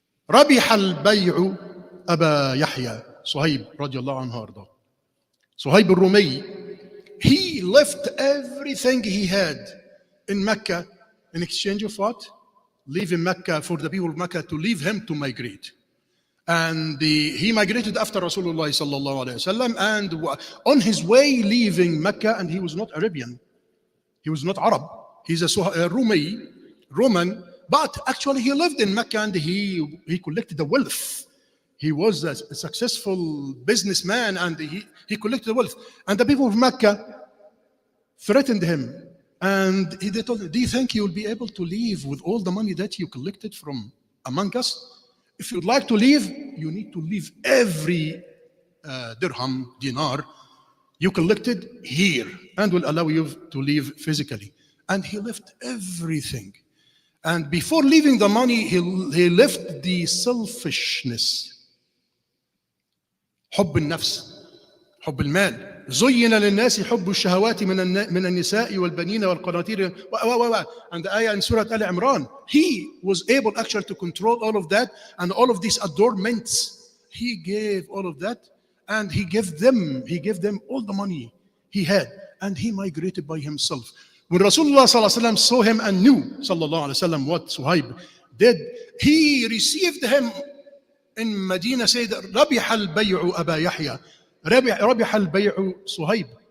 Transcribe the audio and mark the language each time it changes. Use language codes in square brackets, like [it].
[ar] ربح البيع أبا يحيى صهيب رضي الله عنه وارضاه. [en] صهيب الرومي, he left everything he had in Mecca in exchange of what? Leaving Mecca, for the people of Mecca to leave him to migrate. And he migrated after Rasulullah sallallahu alayhi wasallam, and on his way leaving Mecca, and he was not Arabian, he was not Arab, he's a Roman, but actually he lived in Mecca and he collected the wealth. He was a successful businessman and he collected the wealth. And the people of Mecca threatened him. And they told him, do you think you will be able to leave with all the money that you collected from among us? If you'd like to leave, you need to leave every dirham, dinar you collected here, and will allow you to leave physically. And he left everything. And before leaving the money, he left the selfishness. [ar] حب النفس, حب المال. زين للناس حب الشهوات من النساء والبنين والقناطير and the ayah in Surah Al Imran. [en] He was able actually to control all of that and all of these adornments. He gave all of that and he gave them all the money he had, and he migrated by himself. When Rasulullah sallallahu alaihi wasallam saw him and knew sallallahu alaihi wasallam what Suhaib did, he received him in Medina, said ربح البيع أبا يحيى, ربح البيع صهيب.